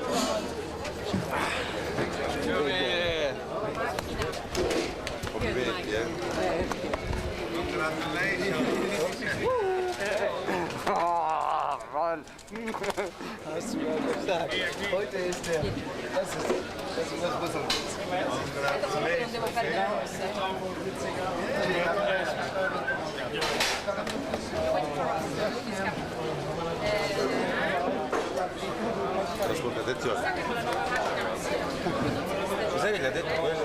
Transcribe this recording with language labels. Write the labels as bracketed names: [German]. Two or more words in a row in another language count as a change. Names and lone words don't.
[German] Complimenti, Hast du ja gesagt. Heute ist der. Das ist was Besonderes. [Italian] Ascolta, attenzione. Cos'è che gli ha detto quello?